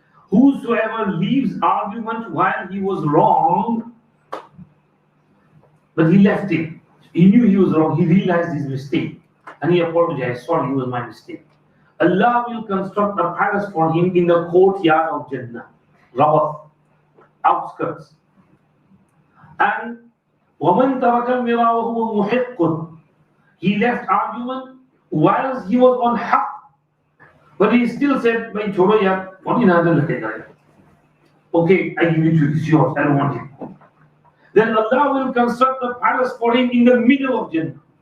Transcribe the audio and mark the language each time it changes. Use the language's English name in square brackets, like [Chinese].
[English] Whosoever leaves argument while he was wrong, but he left it. He knew he was wrong. He realized his mistake. And he apologized. Sorry, it was my mistake. Allah will construct a palace for him in the courtyard of Jannah. Rabat, outskirts. [Arabic] And وَمَنْ تَرَكَ الْمِرَاءَ وَهُوَ مُحِقٌّ. [English] He left argument whilst he was on haqq. But he still said, [Hindi] "Bhai, chhodo yaar, [English] what in other lakega?" Okay, I give it to you. It's yours. I don't want it. Then Allah will construct a palace for him in the middle of Jannah.